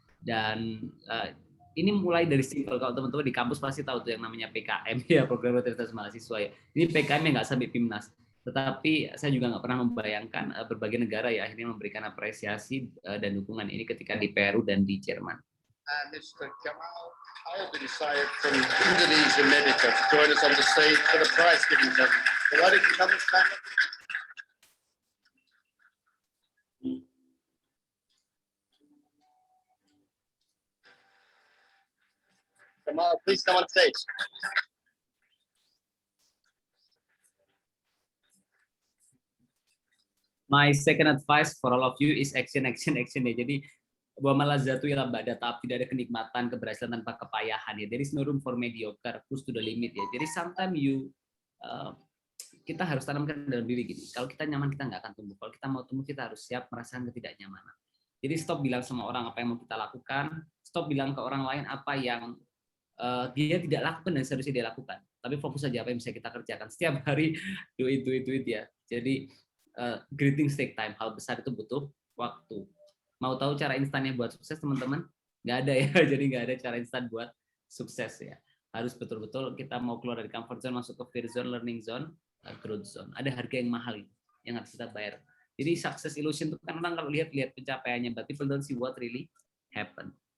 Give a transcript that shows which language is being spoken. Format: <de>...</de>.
<id>Dan ini mulai dari simple. Kalau teman-teman di kampus pasti tahu tuh yang namanya PKM ya, program rutinitas mahasiswa ya. Ini PKM yang nggak sampai PIMNAS. Tetapi saya juga nggak pernah membayangkan berbagai negara ya akhirnya memberikan apresiasi dan dukungan ini ketika di Peru dan di Jerman.</id> <en>Mr. Gamal Albin Said from Indonesia Medica to join us on the stage for the prize giving ceremony. Why don't you come and stand up? Gamal, please come on stage. My second advice for all of you is action ya.</en> <id>Jadi bahwa</id> <ar>malazatu ialah ba'da ta'ab,</ar> <id>tidak ada kenikmatan, keberhasilan tanpa kepayahan ya.</id> <en>There is no room for mediocre, push to the limit</en> <id>ya. Jadi sometimes kita harus tanamkan dalam diri gini. Kalau kita nyaman kita nggak akan tumbuh. Kalau kita mau tumbuh kita harus siap merasakan ketidaknyamanan. Jadi stop bilang sama orang apa yang mau kita lakukan, stop bilang ke orang lain apa yang dia tidak lakukan dan seharusnya dia lakukan. Tapi fokus saja apa yang bisa kita kerjakan. Setiap hari</id> <en>do it</en> <id>ya.</id> <en>Jadi greetings take time.</en> <id>Hal besar itu butuh waktu. Mau tahu cara instannya buat sukses teman-teman? Nggak ada ya. Jadi nggak ada cara instan buat sukses ya. Harus betul-betul kita mau keluar dari comfort zone, masuk ke fear zone, learning zone, growth zone. Ada harga yang mahal yang harus kita bayar. Jadi success illusion itu kan orang kalau lihat pencapaiannya,</id> <en>but people don't see what really happen.</en>